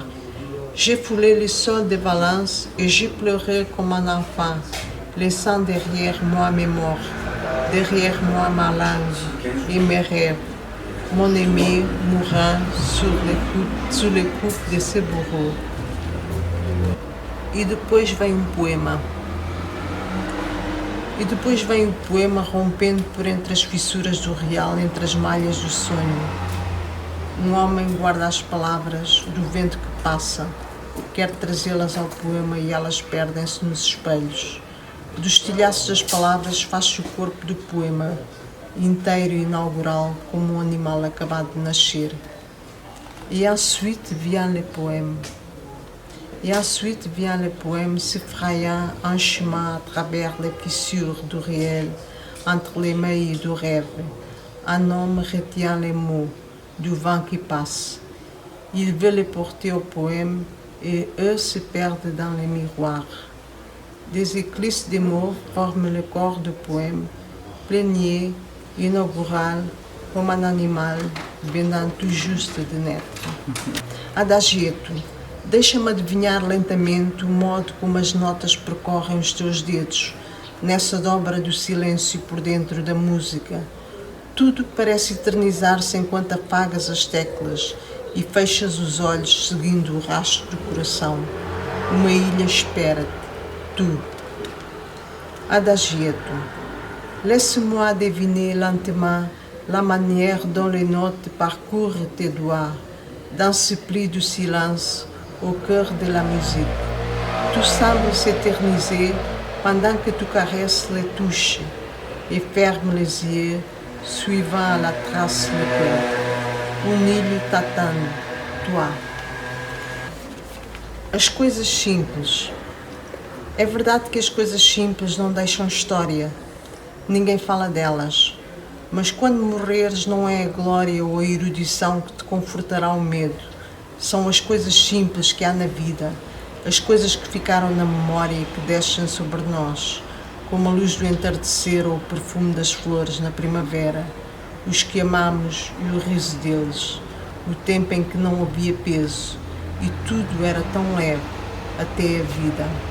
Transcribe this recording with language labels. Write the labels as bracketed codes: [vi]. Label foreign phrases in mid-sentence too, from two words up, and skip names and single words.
[fr] J'ai foulé le sol de Valence et j'ai pleuré comme un enfant, laissant derrière moi mes morts, derrière moi ma langue et mes rêves. Mon aimé mourant sous les coups de ses bourreaux. [pt] E depois vem poema. E depois vem o poema rompendo por entre as fissuras do real, entre as malhas do sonho. Um homem guarda as palavras do vento que passa, quer trazê-las ao poema e elas perdem-se nos espelhos. Dos tilhaços das palavras faz-se o corpo do poema, inteiro e inaugural, como um animal acabado de nascer. [fr] Et ensuite vient le poème. Et ensuite vient le poème se frayant un chemin à travers les fissures du réel, entre les mailles du rêve. Un homme retient les mots du vent qui passe. Il veut les porter au poème et eux se perdent dans les miroirs. Des éclisses de mots forment le corps du poème, plénier, inaugural, [pt] como um animal [fr] venant tout juste de naître. [pt] Adagieto, deixa-me adivinhar lentamente o modo como as notas percorrem os teus dedos, nessa dobra do silêncio por dentro da música. Tudo parece eternizar-se enquanto apagas as teclas e fechas os olhos seguindo o rastro do coração. Uma ilha espera-te, tu. [fr] Adagieto, laisse-moi deviner lentement la manière dont les notes parcourent tes doigts, dans ce pli du silence, au cœur de la musique. Tout semble s'éterniser pendant que tu caresses les touches et fermes les yeux, suivant à la trace le cœur. Île t'attend, toi. [pt] As coisas simples. É verdade que as coisas simples não deixam história. Ninguém fala delas. Mas quando morreres não é a glória ou a erudição que te confortará o medo. São as coisas simples que há na vida, as coisas que ficaram na memória e que descem sobre nós, como a luz do entardecer ou o perfume das flores na primavera, os que amamos e o riso deles, o tempo em que não havia peso e tudo era tão leve, até a vida.